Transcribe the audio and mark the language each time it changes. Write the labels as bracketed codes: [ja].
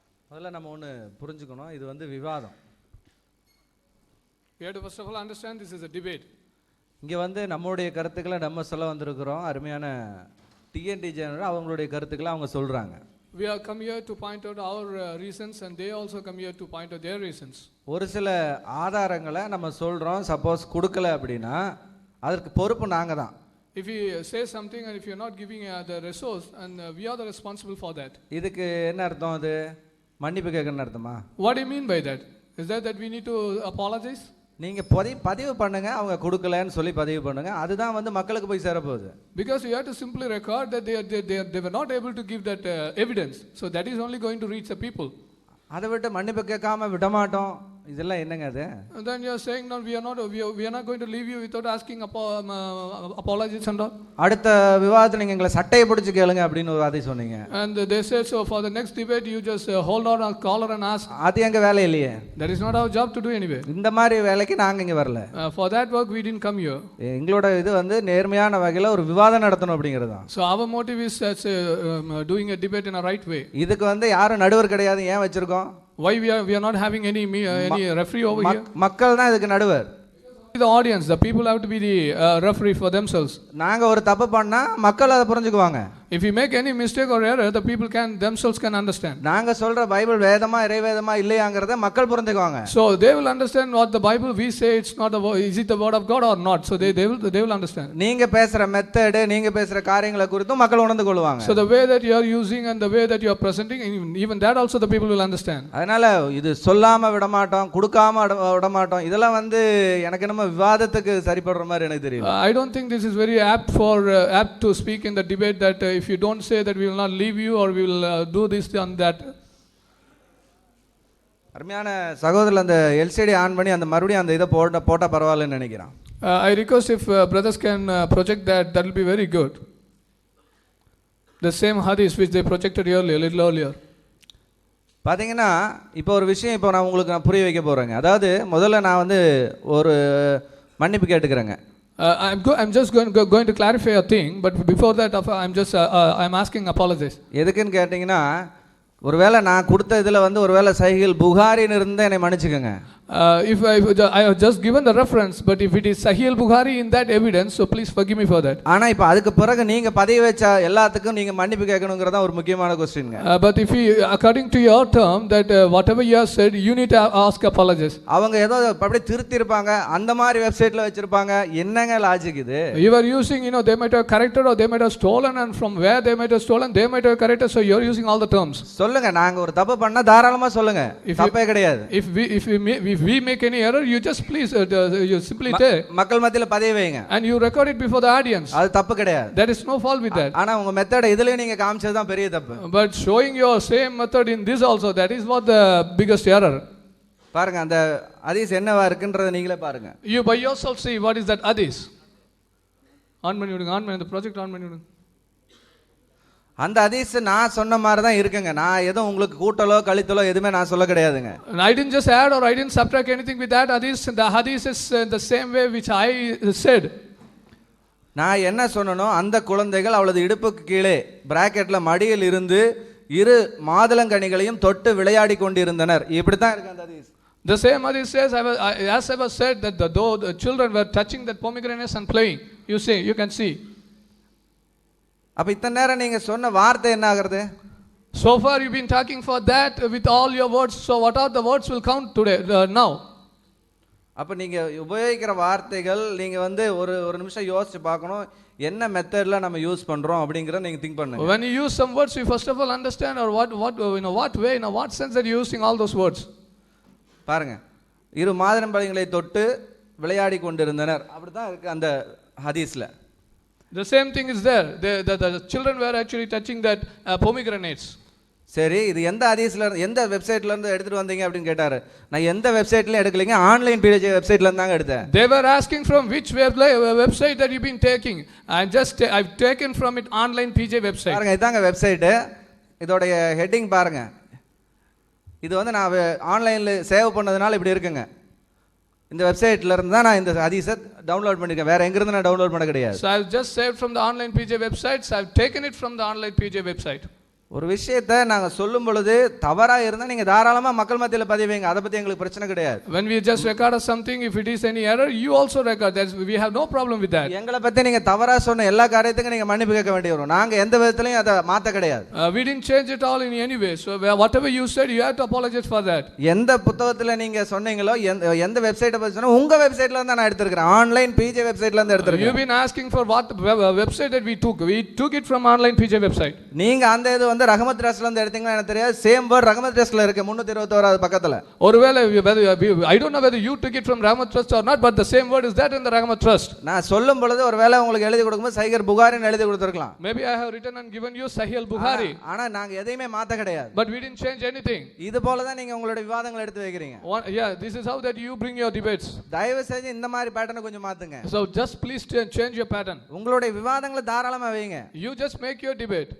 [ta] முதல்ல நம்ம ஒன்று புரிஞ்சுக்கணும், இது வந்து விவாதம். [en] we have to first of all understand this is a debate. [ta] இங்கே வந்து நம்மளுடைய கருத்துக்களை நம்ம சொல்ல வந்திருக்கிறோம். அருமையான டிஎன்டி ஜெனரல் அவங்களுடைய கருத்துக்களை அவங்க சொல்கிறாங்க. [en] We have come here to point out our reasons and they also come here to point out their reasons. [ta] ஒரு சில ஆதாரங்களை நம்ம சொல்கிறோம், சப்போஸ் கொடுக்கல அப்படின்னா அதற்கு பொறுப்பு நாங்கள் தான். [en] If we say something and if you are not giving the resource, and we are the responsible for that. [ta] இதுக்கு என்ன அர்த்தம்? அது மன்னிப்பு கேட்கணும்னு அர்த்தமா? [en] What do you mean by that? Is that we need to apologize? [ta] நீங்கள் பதிவு பண்ணுங்க, அவங்க கொடுக்கலன்னு சொல்லி பதிவு பண்ணுங்க, அதுதான் வந்து மக்களுக்கு போய் சேரப்போகுது. [en] Because you have to simply record that they were not able to give that evidence, so that is only going to reach the people. [ta] அதை விட்டு மன்னிப்பு கேட்காம விடமாட்டோம், இதெல்லாம் என்னங்க அது? [en] And then you are saying no, we are not going to leave you without asking apologies and all. [ta] அடுத்த விவாதத்தில் நீங்கள் எங்களை சட்டையை பிடிச்சி கேளுங்க அப்படின்னு ஒரு வார்த்தை சொன்னீங்க. [en] And they said so for the next debate you just hold on our collar and ask. [ta] அது எங்க வேலை இல்லையே. [en] That is not our job to do anyway. [ta] இந்த மாதிரி வேலைக்கு நாங்க இங்க வரல. [en] For that work we didn't come here. [ta] எங்களோட இது வந்து நேர்மையான வகையில் ஒரு விவாதம் நடத்தணும் அப்படிங்கிறது தான். [en] So our motive is doing a debate in a right way. [ta] இதுக்கு வந்து யாரும் நடுவர் கிடையாது, ஏன் வச்சிருக்கோம்? [en] Why we are not having any referee over here? [ta] மக்கள் தான் இதுக்கு நடுவர். [en] The audience, the people have to be the referee for themselves. [ta] நாங்க ஒரு தப்பு பண்ணா மக்கள் அதை புரிஞ்சுக்குவாங்க. [en] If we make any mistake or error, the people themselves can understand. [ta] நாங்க சொல்ற பைபிள் வேதமா இறைவேதமா இல்லையாங்கறத மக்கள் புரிஞ்சுக்குவாங்க. [en] So they will understand what the Bible we say it's not is it the word of God or not. So they will understand. [ta] நீங்க பேசுற method, நீங்க பேசுற காரியங்களை குறித்து மக்கள் உணர்ந்து கொள்வாங்க. [en] So the way that you are using and the way that you are presenting, even that also the people will understand. [ta] அதனால இது சொல்லாம விட மாட்டோம், கொடுக்காம விட மாட்டோம், இதெல்லாம் வந்து எனக்கு நம்ம விவாதத்துக்கு சரிப்படுற மாதிரி எனக்கு தெரியல. [en] I don't think this is very apt to speak in the debate that if you don't say that we will not leave you or we will do this and that. [ta] அருமையான சகோதரர் அந்த எல்சிடி ஆன் பண்ணி அந்த மறுபடியும் அந்த இதை போட்டா பரவாயில்லைன்னு நினைக்கிறேன். [en] I request if brothers can project that will be very good. The same hadith which they projected earlier, a little earlier. [ta] பார்த்தீங்கன்னா இப்போ ஒரு விஷயம் இப்போ நான் உங்களுக்கு புரிய வைக்க போகிறேங்க. அதாவது முதல்ல நான் வந்து ஒரு மன்னிப்பு கேட்டுக்கிறேங்க. [en] I'm just going to clarify a thing, but before that I'm asking apologies. [ta] எதுக்குன்னு கேட்டிங்கன்னா, ஒருவேளை நான் கொடுத்த இதில் வந்து ஒருவேளை சஹீல் புகாரின்னு இருந்தால் என்னை மன்னிச்சுக்கோங்க. [en] If I have just given the reference, but if it is Sahih Bukhari in that evidence, so please forgive me for that. [ta] ஆனால் இப்போ அதுக்கு பிறகு நீங்கள் பதிவு வச்ச எல்லாத்துக்கும் நீங்கள் மன்னிப்பு கேட்கணுங்கிறதா ஒரு முக்கியமான கொஸ்டின்ங்க. [en] But if you, according to your term, that whatever you have said, you need to ask apologies. [ta] அவங்க ஏதோ அப்படியே திருத்திருப்பாங்க, அந்த மாதிரி வெப்சைட்டில் வச்சுருப்பாங்க, என்னங்க லாஜிக் இது? [en] You are using, they might have corrected or they might have stolen, and from where they might have stolen, they might have corrected, so you are using all the terms. [ta] சொல்லுங்க, நாங்கள் ஒரு தப்பு பண்ணால் தாராளமாக சொல்லுங்க, தப்பே கிடையாது. [en] If we make any error, you just please you simply tell, [ta] மக்கள் மத்தியில் பதிவு வைங்க, [en] and you record it before the audience. [ta] அது தப்பு கிடையாது. [en] There is no fault with that. [ta] ஆனா உங்க மெத்தட் இதுலயும் நீங்க காமிச்சது தான் பெரிய தப்பு. [en] But showing your same method in this also, that is what the biggest error. [ta] பாருங்க, அந்த ஹதீஸ் என்னவா இருக்குன்றதை நீங்களே பாருங்க. [en] You by yourself see what is that hadith. On the project on menu. [ta] அந்த ஹதீஸ் நான் சொன்ன மாதிரி தான் இருக்குங்க. நான் எதுவும் உங்களுக்கு கூட்டலோ கழித்தலோ எதுவுமே நான் சொல்ல கிடையாதுங்க. [en] I didn't just add or I didn't subtract anything with that hadith. The hadith is the same way which I said. [ta] நான் என்ன சொன்னனோ, அந்த குழந்தைகள் அவளது இடுப்புக்கு கீழே பிராக்கெட்ல மடியில் இருந்து இரு மாதுளங்கனிகளையும் தொட்டு விளையாடி கொண்டிருந்தனர். இப்படி தான் இருக்கு அந்த ஹதீஸ். [en] The same hadith says, as I was said, that though the children were touching that pomegranates and playing, you can see. [ta] அப்ப இத்தனை நேரம் நீங்க சொன்ன வார்த்தை என்ன ஆகிறது? [en] So far you've been talking for that with all your words, so what are the words will count today now? [ta] அப்ப நீங்க உபயோகிக்கிற வார்த்தைகள் நீங்க வந்து ஒரு நிமிஷம் யோசிச்சு பார்க்கணும், என்ன மெத்தட்ல நம்ம யூஸ் பண்றோம் அப்படிங்கறத நீங்க திங்க் பண்ணுங்க. [en] When you use some words, you first of all understand or what way, in what sense that you're using all those words. [ta] பாருங்க, இரு மாதுளம்பழங்களை தொட்டு விளையாடி கொண்டிருந்தனர், அப்படிதான் இருக்கு அந்த ஹதீஸ்ல. [en] The same thing is there. The children were actually touching that pomegranates. [ta] சரி, இது எந்த ஹதீஸ்ல எந்த வெப்சைட்ல இருந்து எடுத்துட்டு வந்தீங்க அப்படின்னு கேட்டாரு. நான் எந்த வெப்சைட்லயும் எடுக்கலைங்க, ஆன்லைன் PJ வெப்சைட்ல இருந்து தாங்க எடுத்தேன். [en] They were asking from which website that you've been taking, and just I've taken from it online PJ website. [ta] பாருங்க, இதாங்க வெப்சைட். இதோட ஹெட்டிங் பாருங்க. இது வந்து நான் ஆன்லைன்ல சேவ் பண்ணதுனால இப்படி இருக்குங்க. இந்த வெப்சைட்ல இருந்து தான் நான் இந்த ஹதீஸை டவுன்லோட் பண்ணிருக்கேன், வேற எங்க இருந்து நான் டவுன்லோட் பண்ண கிடையாது. [en] So I've just saved from the online PJ websites. I've taken it from the online PJ website. [ta] ஒரு விஷயத்தை நாங்கள் சொல்லும் பொழுது தவறாக இருந்தால் நீங்கள் தாராளமாக மக்கள் மத்தியில் பதிவைங்க, அதை பற்றி எங்களுக்கு பிரச்சனை கிடையாது. [en] When we just record something, if it is any error, you also record. We have no problem with that. [ta] எங்களை பற்றி நீங்கள் தவறாக சொன்ன எல்லா காரியத்துக்கும் நீங்கள் மன்னிப்பு கேட்க வேண்டி வரும். நாங்கள் எந்த விதத்துலையும் அதை மாற்ற கிடையாது. [en] We didn't change it all in any way. So whatever you said, you have to apologize for that. [ta] எந்த புத்தகத்தில் நீங்கள் சொன்னீங்களோ, எந்த வெப்சைட்டை பற்றி சொன்னோம், உங்கள் வெப்சைட்ல இருந்து நான் எடுத்துருக்கிறேன், ஆன்லைன் PJ வெப்சைட்ல இருந்து எடுத்துருக்கேன். [en] You've been asking for what website that we took. We took it from online PJ website. [ta] நீங்கள் அந்த இது வந்து ரஹமத் ட்ரஸ்ட்ல எடுத்தீங்களா எனக்கு தெரியாது. சேம் வேர்ட் ரஹமத் ட்ரஸ்ட்ல இருக்கு 321வது பக்கத்துல. ஒருவேளை [en] I don't know whether you took it from Rahmat Trust or not, but the same word is that in the Rahmat Trust. [ta] நான் சொல்லும் பொழுது ஒருவேளை உங்களுக்கு எழுதி கொடுக்கும்போது சஹீஹ் புகாரின்னு எழுதி கொடுத்திருக்கலாம். [en] Maybe I have written and given you Sahih Bukhari. [ta] ஆனா நாங்க எதையுமே மாத்த கிடையாது. [en] But we didn't change anything. [ta] இது போல தான் நீங்க உங்களுடைய விவாதங்களை எடுத்து வைக்கிறீங்க. [en] Yeah, this is how that you bring your debates. [ta] தயவு செஞ்சு இந்த மாதிரி பேட்டர்னை கொஞ்சம் மாத்துங்க. [en] So just please change your pattern. [ta] உங்களுடைய விவாதங்களை தாராளமா வைங்க. [en] You just make your debate.